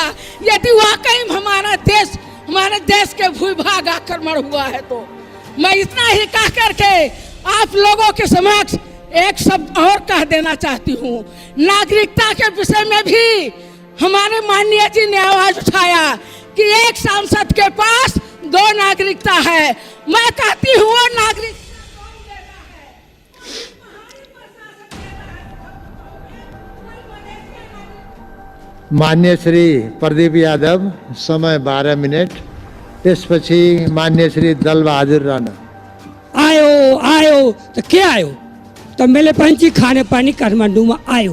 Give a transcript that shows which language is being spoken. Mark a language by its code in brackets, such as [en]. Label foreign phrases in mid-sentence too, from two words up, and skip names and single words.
[hi] यदि वाकई हमारे देश के भूभाग आक्रमण हुआ है तो मैं इतना ही कह करके आप लोगों के समक्ष एक शब्द और कह देना चाहती हूँ। नागरिकता के विषय में भी हमारे माननीय जी ने आवाज उठाया कि एक सांसद के पास 2 नागरिकता है। मैं कहती हूँ वो नागरिक [ne] मान्य श्री प्रदीप यादव, समय 12 मिनट। त्यसपछि मान्य श्री दलबहादुर राणा। आयो तो के आयो तो मैले पंची खाने पानी काठमाडौँ में आयो।